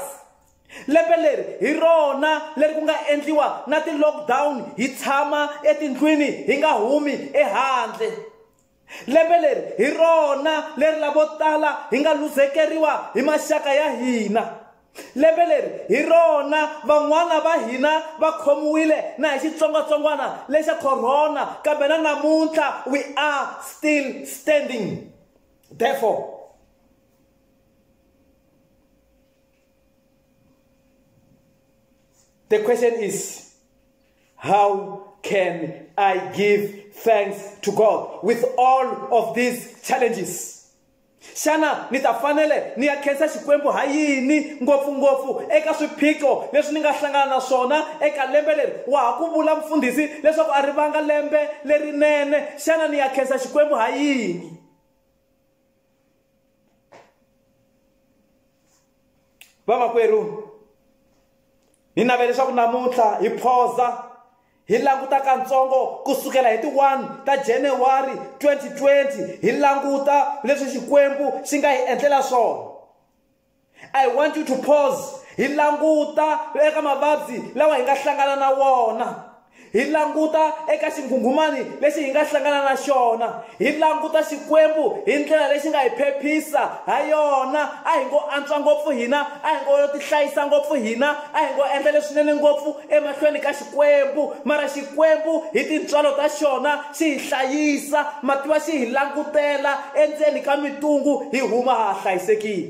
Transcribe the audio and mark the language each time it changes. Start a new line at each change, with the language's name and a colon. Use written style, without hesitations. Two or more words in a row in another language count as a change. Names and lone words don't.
Tsonga: Lembe leri hi rona leri ku nga endliwa na ti-lockdown, hi tshama etindlwini hi nga humi ehandle. Lembe leri hi rona leri lavo tala hi nga luzekeriwa hi maxaka ya hina. Lembe leri hi rona van'wana va hina va khomiwile na hi xitsongwatsongwana lexa corona, kambe na namuntlha
English: we are still standing. Therefore, the question is, how can I give thanks to God with all of these challenges?
Tsonga: Xana ni ta fanele ni ya khensa Xikwembu ha yini ngopfungopfu eka swiphiqo leswi ni nga hlangana na swona eka lembe leri? Wa ha ku vula mfundhisi leswaku a ri vanga lembe lerinene. Xana ni ya khensa Xikwembu ha yini? Vamakwerhu, ni navela leswaku namuntlha hi phoza hi languta kantsongo kusukela hi ti 1 ta January 2020, hi languta leswi Xikwembu xi nga hi endlela swona.
English: I want you to pause,
Tsonga: hi languta eka mavabyi lawa hi nga hlangana na wona, hi languta eka xingungumani lexi hi nga hlangana na xona, hi languta Xikwembu hi ndlela lexi nga hi phephisa ha yona. A hi ngo antswa ngopfu hina, a hi ngo ti hlayisa ngopfu hina, a hi ngo endla leswinene ngopfu emahlweni ka Xikwembu, mara Xikwembu hi tintswalo ta xona xi hi hlayisa, mativa xi hi langutela endzeni ka mitungu hi huma ha hlayisekile.